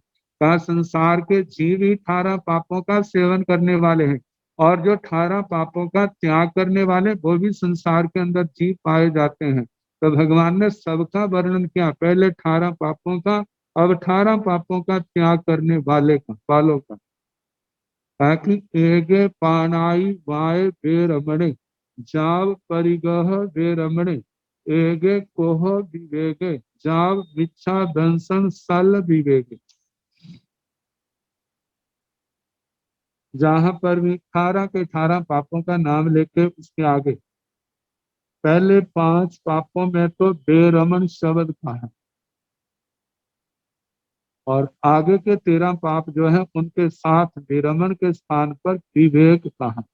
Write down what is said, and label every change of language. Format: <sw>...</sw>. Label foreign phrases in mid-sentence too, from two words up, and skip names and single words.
<hi>कहा संसार के जीव ही 18 पापों का सेवन करने वाले हैं, और जो 18 पापों का त्याग करने वाले वो भी संसार के अंदर जीव पाए जाते हैं। तो भगवान ने सबका वर्णन किया, पहले 18 पापों का, अब 18 पापों का त्याग करने वालों का।</hi> <pra>ताकि एगे पानाई वाय बेरमणे, जाव परिगह बेरमणे, एगे कोह विवेके, जाव मिच्छा दंसन सल विवेके।</pra> <hi>जहां पर भी 18 के 18 पापों का नाम लेके उसके आगे पहले 5 पापों में तो बेरमन शब्द का है, और आगे के 13 पाप जो है उनके साथ बेरमन के स्थान पर विवेक का है।</hi>